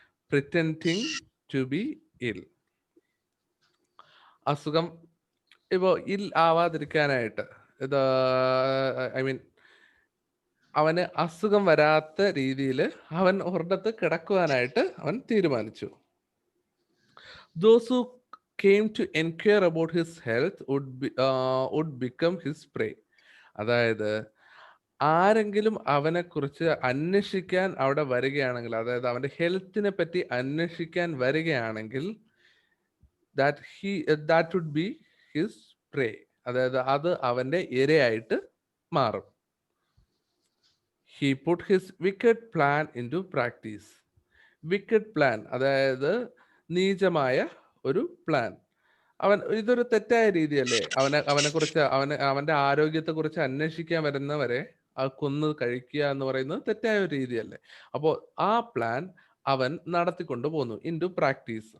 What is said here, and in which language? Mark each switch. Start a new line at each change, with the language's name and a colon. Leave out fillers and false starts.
English: pretending to be ill,
Malayalam: അസുഖം ഇപ്പോ ആവാതിരിക്കാനായിട്ട് ഇത് ഐ മീൻ അവന് അസുഖം വരാത്ത രീതിയിൽ അവൻ ഒരിടത്ത് കിടക്കുവാനായിട്ട് അവൻ തീരുമാനിച്ചു.
English: Those who came to inquire about his health would become his prey.
Malayalam: അതായത് ആരെങ്കിലും അവനെ കുറിച്ച് അന്വേഷിക്കാൻ അവിടെ വരികയാണെങ്കിൽ, അതായത് അവന്റെ ഹെൽത്തിനെ പറ്റി അന്വേഷിക്കാൻ വരികയാണെങ്കിൽ,
English: that would be his prey.
Malayalam: അതായത് അത് അവന്റെ ഇരയായിട്ട് മാറും.
English: He put his wicked plan into practice. Wicked plan,
Malayalam: അതായത് നീചമായ ഒരു പ്ലാൻ. ഇതൊരു തെറ്റായ രീതിയല്ലേ? അവനെ കുറിച്ച് അവന്റെ ആരോഗ്യത്തെ കുറിച്ച് അന്വേഷിക്കാൻ വരുന്നവരെ കൊന്നു കഴിക്കുക എന്ന് പറയുന്നത് തെറ്റായ ഒരു രീതിയല്ലേ? അപ്പോൾ ആ പ്ലാൻ അവൻ നടത്തിക്കൊണ്ട് പോന്നു
English: Into practice.